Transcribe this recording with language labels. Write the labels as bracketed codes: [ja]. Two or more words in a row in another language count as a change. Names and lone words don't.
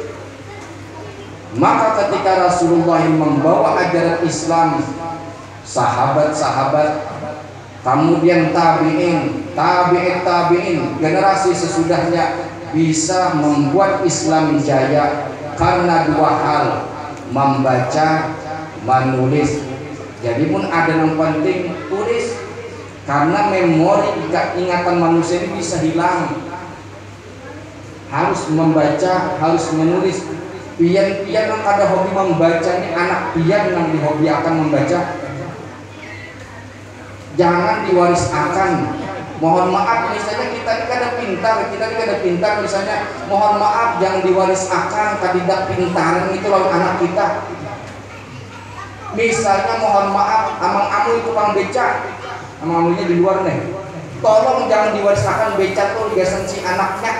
[id] Maka ketika Rasulullah membawa ajaran Islam, sahabat-sahabat, kemudian tabi'in, generasi sesudahnya bisa membuat Islam jaya karena dua hal, membaca, menulis. Jadi pun ada yang penting, tulis, karena memori ingatan manusia ini bisa hilang. Harus membaca, harus menulis. Pian yang ada hobi membaca ini, anak pian yang dihobi akan membaca, jangan diwaris akan. Mohon maaf, misalnya kita ini kada pintar, misalnya mohon maaf, jangan diwaris akan kadidak pintaran itu lawan anak kita. Misalnya mohon maaf, [bjn] amang amu itu pang beca, amang amunya di luar nih, [id] tolong jangan diwaris akan beca tuh biasan si anaknya.